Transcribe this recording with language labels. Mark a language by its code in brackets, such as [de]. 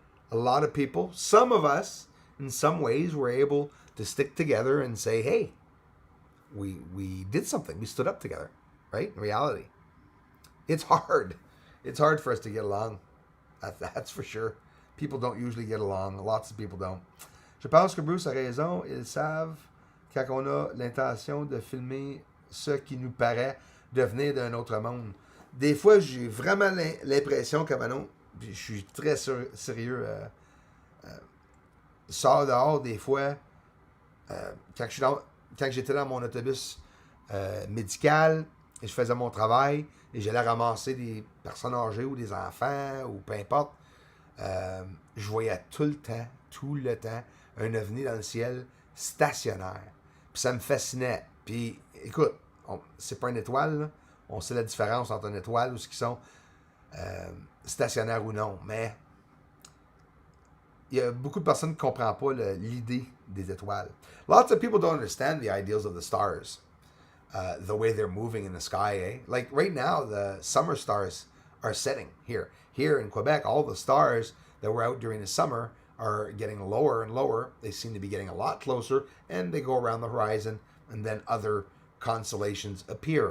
[en] And a lot of people, some of us, in some ways, were able to stick together and say, hey, we did something. We stood up together, right? In reality. It's hard. It's hard for us to get along. That's for sure. People don't usually get along. Lots of people don't. [fr] Je pense que Bruce a raison. Ils savent quand on a l'intention de filmer ce qui nous paraît devenir d'un autre monde. Des fois, j'ai vraiment l'impression que Manon, je suis très sérieux, sors dehors des fois, quand j'étais dans mon autobus médical et je faisais mon travail et j'allais ramasser des personnes âgées ou des enfants ou peu importe, je voyais tout le temps, un ovni dans le ciel stationnaire. Puis ça me fascinait. Puis écoute, c'est pas une étoile, là. On sait la différence entre une étoile ou ce qui sont stationnaires ou non. Mais il y a beaucoup de personnes qui ne comprennent pas l'idée des étoiles. [en] Lots of people don't understand the ideals of the stars. The way they're moving in the sky, eh? Like right now, the summer stars are setting here. Here in Quebec, all the stars that were out during the summer are getting lower and lower. They seem to be getting a lot closer, and they go around the horizon, and then other constellations appear.